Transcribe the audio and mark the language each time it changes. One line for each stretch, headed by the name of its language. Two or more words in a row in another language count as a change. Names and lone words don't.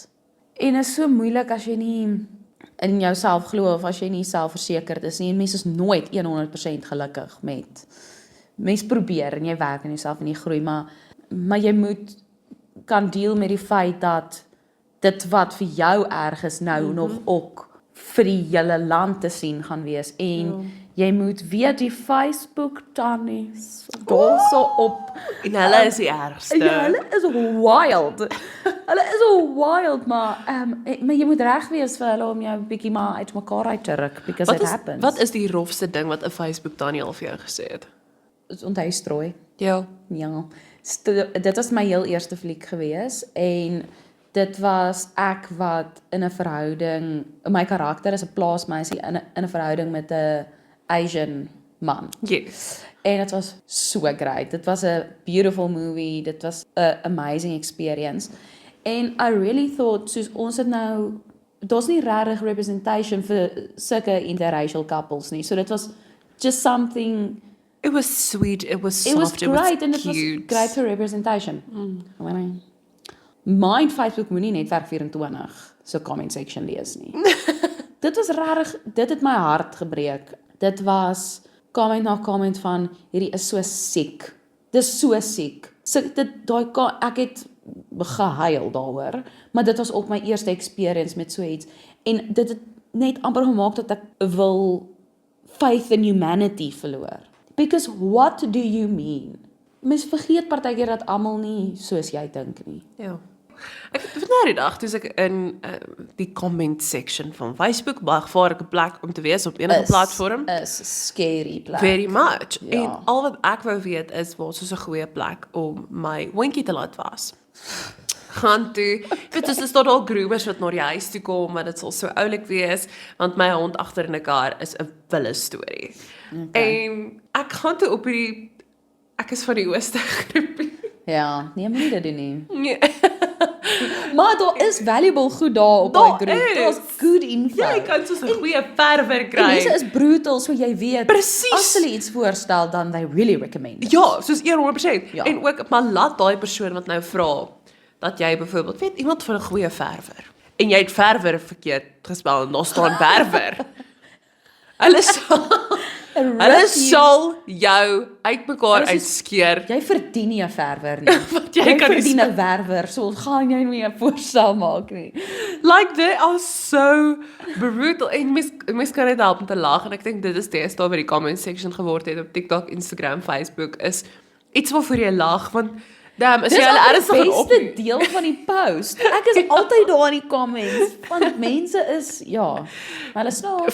Afrikaans: En is so moeilik as jy nie in jouself glo of as jy nie selfversekerd is nie en mens is nooit 100% gelukkig met mens probeer en jy werk aan jouself en jy groei maar jy moet kan deel met die feit dat dit wat vir jou erg is nou nog ook vir die hele land te sien gaan wees en jy moet weet die Facebook tannies daarso op En hulle is die ergste. ja, hulle is wild. Hulle is wild, maar jy moet reg wees vir hulle om jou bietjie maar uitmekaar uit te ruk
English: because it happens.
Afrikaans: Wat is die rofste ding wat 'n Facebook tannie al vir jou gesê het? Onthou strooi. Ja. Ja. Dit was my heel eerste fliek gewees en dit was ek wat in 'n verhouding, my karakter is 'n plaasmeisie in 'n verhouding met 'n
English: Asian man.
Afrikaans: Yes. En dit was so great. Dit was 'n
English: beautiful movie.
Afrikaans: Dit was 'n
English: amazing experience.
Afrikaans: En
English: I really thought
Afrikaans: soos ons het nou daar's nie regtig representation vir sulke
English: interracial couples
Afrikaans: nie. So dit was
English: just something It was sweet, it was it was soft, great it and was it was cute. great for representation.
Afrikaans: My Facebook moenie netwerk 24 so comment section lees nie. Dit was regtig, dit het my hart gebreek. Dit was comment na comment van hierdie is so siek. Dis so siek. So ek het gehuil daaroor, maar dit was ook my eerste experience met so iets en dit het net amper gemaak dat ek wil
English: faith in humanity
Afrikaans: verloor.
English: Because what do you mean?
Afrikaans: Mens vergeet partykeer dat almal nie soos jy dink nie. Ja. Ek het nou die dag toe ek in die
English: comment section
Afrikaans: van Facebook baie gevaarlike plek om te wees op enige platform. Is scary plek.
English: Very much.
Afrikaans: Ja. En al wat ek wou weet is waar soos 'n goeie plek om my hondjie te laat was. Gaan toe. Dit is tot al groomers wat na die huis toe kom, maar dit sal so oulik wees want my hond agter in 'n kar is 'n wille storie. Okay. En ek gaan toe op hierdie ek is van die ooste groepie. Ja, nee, moenie dit doen nie. Nee. Maar daar is valuable goed daar op daai groep. Daar's
English: good info.
Afrikaans: Jy kan soos 'n goeie verwer En kry. mense is brutal, so jy weet. Presies. As hulle iets voorstel, dan
English: they really recommend it.
Afrikaans: Ja, soos 100%. Ja. En ook maar laat daai persoon wat nou vra dat jy byvoorbeeld weet iemand van 'n goeie verwer en jy het verwer verkeerd gespel en daar staan verwer. Hulle sal jou uitmekaar uitskeer. Jy verdien nie 'n verwer nie. Want jy kan nie verdien 'n werwer, so gaan jy nie 'n voorstel maak nie.
English: Like they are so brutal.
Afrikaans: En mens kan net help om te lag en ek dink dit is deesdae by die
English: comment section
Afrikaans: geword het op TikTok, Instagram, Facebook is iets waarvoor jy lag want Damn, is Dis jy hulle al ernstig die gaan op? beste deel van die post. Ek is altyd daar in die comments, want mense is, ja, hulle snaaks.